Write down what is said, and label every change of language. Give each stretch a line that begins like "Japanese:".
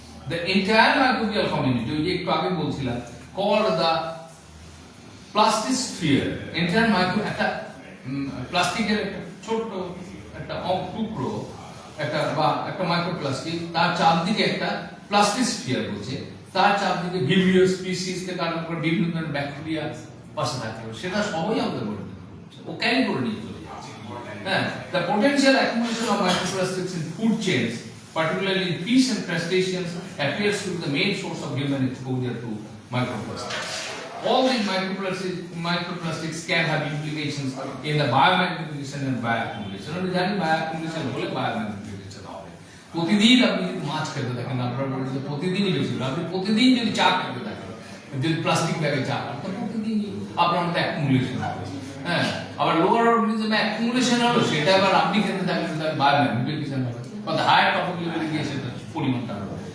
English: The entire microbial community,
Bangla: ওই যে একটু আগে বলছিলাম,
English: called the plastisphere, entire micro,
Bangla: একটা প্লাস্টিকের একটা ছোট্ট একটা টুকরো, একটা বা একটা মাইক্রোপ্লাস্টিক, তার চারদিকে একটা প্লাস্টিস্ফিয়ার বলছে, তার চারদিকে বিভিন্ন স্পিসিস থেকে আরম্ভ করে বিভিন্ন ধরনের ব্যাকটেরিয়া পাশে থাকে, সেটা সবই আমাদের বডিতে ও ক্যারি করে নিয়ে চলে যাচ্ছে।
English: হ্যাঁ, the potential accumulation of microplastics in food chains, particularly in fish and crustaceans, appears to be the main source of human exposure to microplastics. All these microplastics can have implications in the biomagnification and bioaccumulation.
Bangla: আমরা জানি bioaccumulation হলে biomagnification হবে। প্রতিদিন আপনি যদি মাছ খেতে থাকেন, আপনার বডিতে প্রতিদিনই বেশি, আপনি প্রতিদিন যদি চা খেতে থাকেন, যদি প্লাস্টিক ব্যাগে চা খান, তো প্রতিদিনই আপনার মধ্যে অ্যাকুমুলেশন হবে। হ্যাঁ, আবার লোয়ার অর্গানিজমে অ্যাকুমুলেশন হলো, সেটা আবার আপনি খেতে থাকলে তার বায়োম্যাগনিফিকেশন হবে, বা হায়ার টপিক লেভেলে গিয়ে সেটা পরিমাণটা হবে।